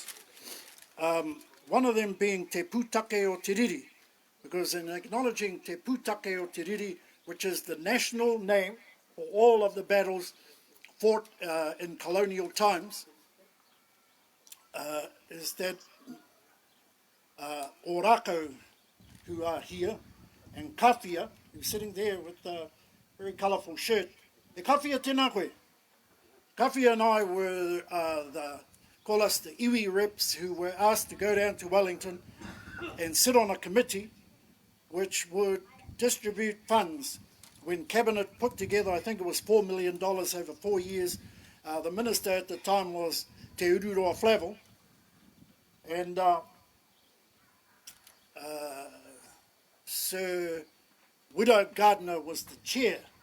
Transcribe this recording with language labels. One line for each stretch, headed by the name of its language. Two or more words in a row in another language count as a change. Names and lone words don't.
English: One of them being Te Pūtake o Te Riri, because in acknowledging Te Pūtake o Te Riri, which is the national name for all of the battles fought in colonial times, is that Orako, who are here, and Kawhia, who's sitting there with a very colourful shirt.
Māori: E Kawhia tēnā koe.
English: Kawhia and I were call us the iwi reps who were asked to go down to Wellington and sit on a committee which would distribute funds. When Cabinet put together, I think it was $4 million over 4 years, the minister at the time was Te Ururoa Flavel, and Sir Widow Gardner was the chair.